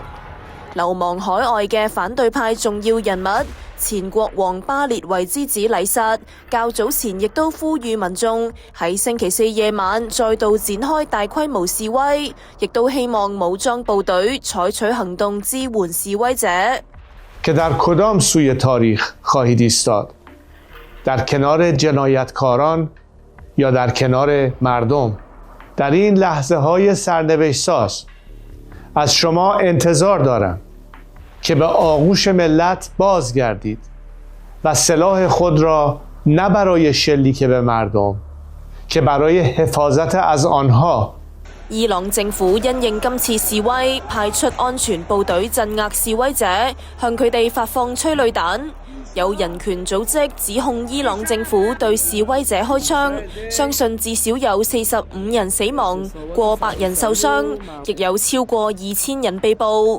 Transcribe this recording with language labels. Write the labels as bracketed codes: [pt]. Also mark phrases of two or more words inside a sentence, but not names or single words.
[yue] 流亡海外嘅反對派重要人物前國王巴列維之子禮薩，較早前亦都呼籲民眾喺星期四夜晚再度展開大規模示威，亦都希望武裝部隊採取行動支援示威者。 [fa] که در کدام سوی تاریخ خواهید ایستاد؟ در کنار جنایتکاران یا در کنار مردم؟ در این لحظه‌های سرنوشت‌ساز از شما انتظار دارم که به آغوش ملت بازگردید و سلاح خود را نه برای شلیک به مردم که برای حفاظت از آنها。 [yue] 伊朗政府因應今次示威，派出安全部隊鎮壓示威者，向佢哋發放催淚彈。有人權組織指控伊朗政府對示威者開槍，相信至少有45人死亡，過百人受傷，亦有超過2000人被捕。